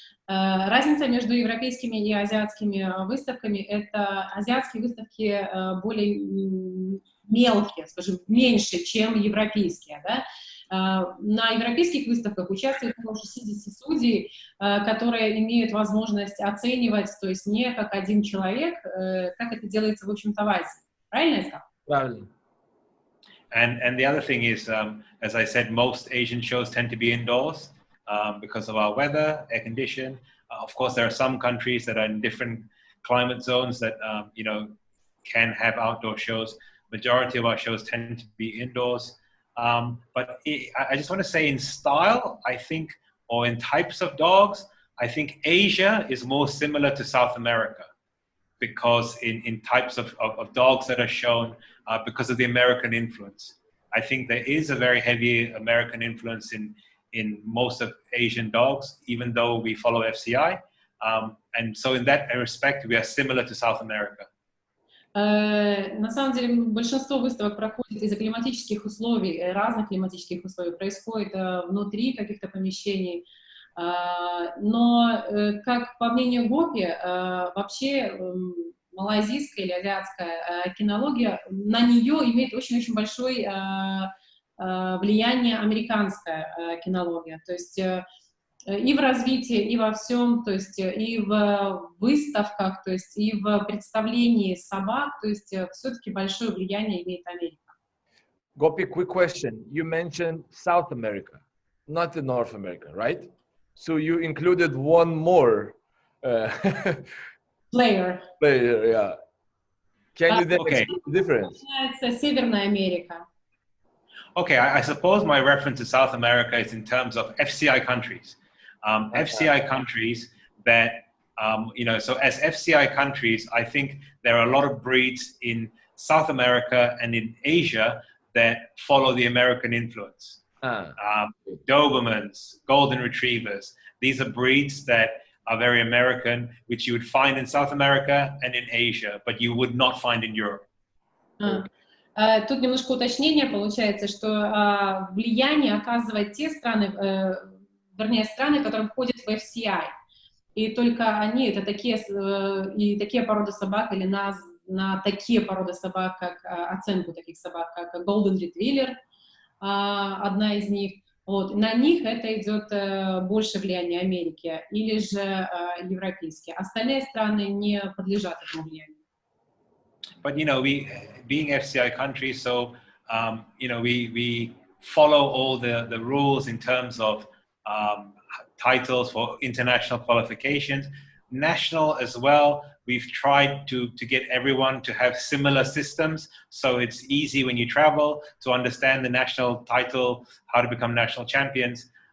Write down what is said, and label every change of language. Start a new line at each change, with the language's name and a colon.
Russian: Разница между европейскими и азиатскими выставками — это азиатские выставки более мелкие, скажем, меньше, чем европейские, да? На европейских выставках участвует около 60 судей, которые имеют возможность оценивать, то есть не как один человек, как это делается, в общем-то, в Азии. Правильно я сказала? Правильно.
English: And the other thing is, as I said, most Asian shows tend to be indoors because of our weather, air condition. Of course, there are some countries that are in different climate zones that can have outdoor shows. Majority of our shows tend to be indoors. But I just want to say, in style, I think, or in types of dogs, I think Asia is more similar to South America, because in types of dogs that are shown, because of the American influence. I think there is a very heavy American influence in most of Asian dogs, even though we follow FCI. And so in that respect, we are similar to South America.
Russian: На самом деле, большинство выставок проходит из-за климатических условий, разных климатических условий, происходит внутри каких-то помещений. Но, как по мнению Гопи, вообще малайзийская или азиатская кинология, на нее имеет очень-очень большое влияние американская кинология. То есть и в развитии, и во всем, то есть и в выставках, то есть и в представлении собак, то есть все-таки большое влияние имеет Америка.
English: Gopi, quick question. You mentioned South America, not the North America, right? So you included one more Player. player, yeah. Can you then explain the difference?
Russian: Это Северная Америка.
English: Okay, I suppose my reference to South America is in terms of FCI countries. FCI countries that, so as FCI countries, I think there are a lot of breeds in South America and in Asia that follow the American influence. Dobermans, Golden Retrievers, these are breeds that are very American, which you would find in South America and in Asia, but you would not find in Europe.
Russian: Тут немножко уточнение получается, что влияние оказывает те страны, вернее, страны, которые входят в FCI. И только они, это такие породы собак, или на такие породы собак, как оценку таких собак, как Golden Retriever, одна из них. Вот. На них это идет больше влияние Америки или же европейские. Остальные страны не подлежат этому влиянию.
English: But we being FCI countries, so we follow all the rules in terms of titles for international qualifications, national as well. We've tried to get everyone to have similar systems, so it's easy when you travel to understand the national title, how to become national champions.